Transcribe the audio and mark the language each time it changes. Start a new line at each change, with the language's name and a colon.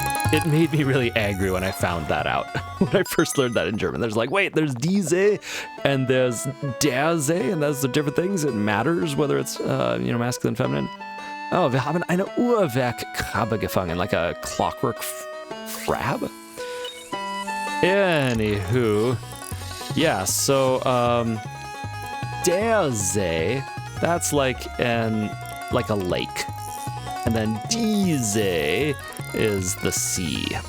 English: It made me really angry when I found that out. When I first learned that in German. There's like, wait, there's die See and there's der See, and those are different things. It matters whether it's, masculine, feminine.
German: Oh, wir haben eine Uhrwerkkrabbe gefangen,
English: like a clockwork crab. Anywho, yeah, so, der See, that's like a lake. And then die See is the sea.